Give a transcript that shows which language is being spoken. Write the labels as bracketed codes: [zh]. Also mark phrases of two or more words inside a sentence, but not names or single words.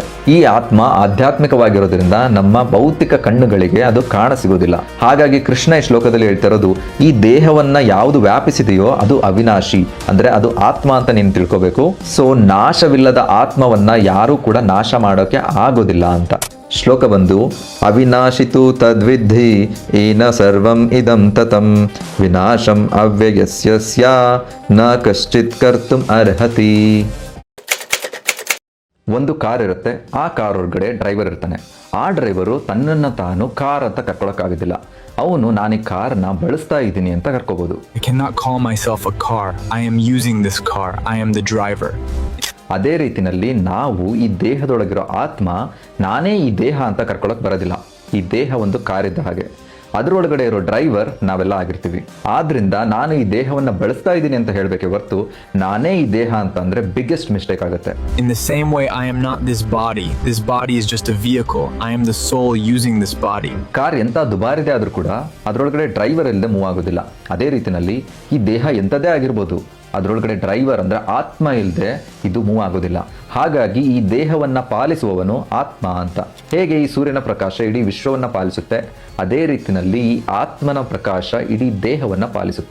[kn] ಈ ಆತ್ಮ ಆಧ್ಯಾತ್ಮಿಕವಾಗಿರೋದ್ರಿಂದ ನಮ್ಮ ಭೌತಿಕ ಕಣ್ಣುಗಳಿಗೆ ಅದು ಕಾಣ ಸಿಗೋದಿಲ್ಲ. ಹಾಗಾಗಿ ಕೃಷ್ಣ ಈ ಶ್ಲೋಕದಲ್ಲಿ ಹೇಳ್ತಿರೋದು, ಈ ದೇಹವನ್ನ ಯಾವುದು ವ್ಯಾಪಿಸಿದೆಯೋ ಅದು ಅವಿನಾಶಿ, ಅಂದ್ರೆ ಅದು ಆತ್ಮ ಅಂತ ನೀನು ತಿಳ್ಕೋಬೇಕು. ಸೊ ನಾಶವಿಲ್ಲದ ಆತ್ಮವನ್ನ ಯಾರೂ ಕೂಡ ನಾಶ ಮಾಡೋಕೆ ಆಗೋದಿಲ್ಲ ಅಂತ. ಶ್ಲೋಕ ಬಂದು, [sa] ಅವಿನಾಶಿತು ತದ್ವಿಧಿ ಏನ ಸರ್ವಂ ಇದಂ ತತಂ ವಿನಾಶಂ ಅವ್ಯಯಸ್ಯ ನ ಕಶ್ಚಿತ್ ಕರ್ತುಂ ಅರ್ಹತಿ. [kn] ಒಂದು ಕಾರ್ ಇರುತ್ತೆ, ಆ ಕಾರ್ ಒಳಗಡೆ ಡ್ರೈವರ್ ಇರ್ತಾನೆ. ಆ ಡ್ರೈವರು ತನ್ನನ್ನು ತಾನು ಕಾರ್ ಅಂತ ಕರ್ಕೊಳ್ಳೋಕ್ಕಾಗೋದಿಲ್ಲ. ಅವನು ನಾನು ಈ ಕಾರ್ನ ಬಳಸ್ತಾ ಇದ್ದೀನಿ ಅಂತ ಕರ್ಕೋಬಹುದು. [en] I cannot call myself a car. I am using this car. I am the driver. [kn] ಅದೇ ರೀತಿನಲ್ಲಿ ನಾವು ಈ ದೇಹದೊಳಗಿರೋ ಆತ್ಮ ನಾನೇ ಈ ದೇಹ ಅಂತ ಕರ್ಕೊಳ್ಳೋಕೆ ಬರೋದಿಲ್ಲ. ಈ ದೇಹ ಒಂದು ಕಾರ್ ಇದ್ದ ಹಾಗೆ, ಅದರೊಳಗಡೆ ಇರೋ ಡ್ರೈವರ್ ನಾವೆಲ್ಲ ಆಗಿರ್ತೀವಿ. ಆದ್ರಿಂದ ನಾನು ಈ ದೇಹವನ್ನ ಬಳಸ್ತಾ ಇದ್ದೀನಿ ಅಂತ ಹೇಳಬೇಕೆ ಹೊರತು ನಾನೇ ಈ ದೇಹ ಅಂತ ಅಂದ್ರೆ [en] biggest mistake [kn] ಆಗುತ್ತೆ. [en] In the same way, I am not this body. This body is just a vehicle. I am the soul using this body. [kn] ಕಾರ್ ಎಂತ ದುಬಾರಿದೆ ಆದ್ರೂ ಕೂಡ ಅದರೊಳಗಡೆ ಡ್ರೈವರ್ ಇಲ್ಲದೆ ಮೂವ್ ಆಗೋದಿಲ್ಲ. ಅದೇ ರೀತಿನಲ್ಲಿ ಈ ದೇಹ ಎಂಥದೇ ಆಗಿರ್ಬೋದು, ಅದರೊಳಗಡೆ ಡ್ರೈವರ್ ಅಂದ್ರೆ ಆತ್ಮ ಇಲ್ಲದೆ ಇದು ಮೂವ್ ಆಗೋದಿಲ್ಲ. ಹಾಗಾಗಿ ಈ ದೇಹವನ್ನ ಪಾಲಿಸುವವನು ಆತ್ಮ ಅಂತ. ಹೇಗೆ ಈ ಸೂರ್ಯನ ಪ್ರಕಾಶ ಇಡೀ ವಿಶ್ವವನ್ನ ಪಾಲಿಸುತ್ತೆ, ಅದೇ ರೀತಿನಲ್ಲಿ ಈ ಆತ್ಮನ ಪ್ರಕಾಶ ಇಡೀ ದೇಹವನ್ನ ಪಾಲಿಸುತ್ತೆ.